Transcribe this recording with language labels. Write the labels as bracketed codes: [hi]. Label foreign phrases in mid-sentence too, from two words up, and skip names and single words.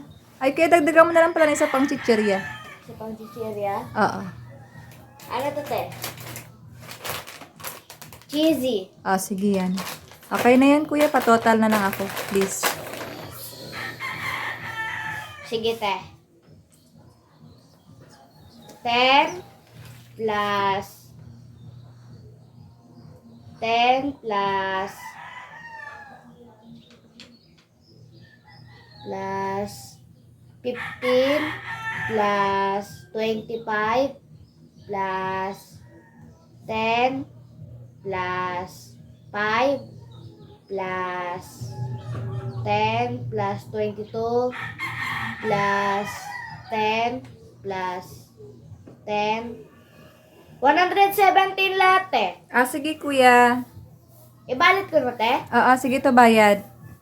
[tl] Ay, kaya dagdagan mo na lang pala ng isa pang chichirya. Sa pang-chichirya. Oo. Ano to, te? Cheesy. Ah, sige yan. Okay na yan, kuya. Patotal na lang ako. Please. Sige, te. 10 plus 10 plus 15 plus 25 plus 10 plus 5 plus 10 plus 22 plus 10 plus 10 117 lahat, eh. Ah, sige, kuya. Ibalit ko na, te. Ah, sige to bayad.